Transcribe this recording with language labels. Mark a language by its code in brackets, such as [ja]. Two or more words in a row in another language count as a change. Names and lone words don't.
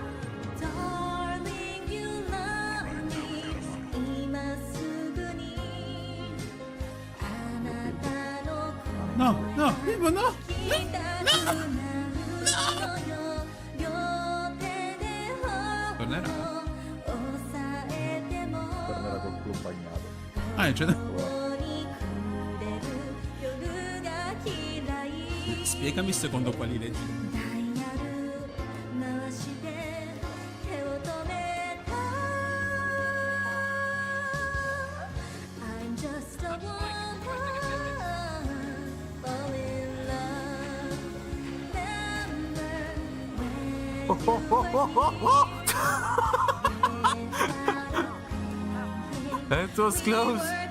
[en] Darling, you love me [ja] 今すぐにあなたの [it] No, no, Ivo, no. [ja] 声聞きたくなるのよ両手で頬を [it] Tornerà. [ja] 押さえても [it] Tornerà col culo bagnato. Ah, c'è da... [ja] ここに暮れる夜が嫌い [it] Spiegami secondo quali leggi. [ja] ダイヤル回して手を止めた [en] I'm just a woman fall in love That was close.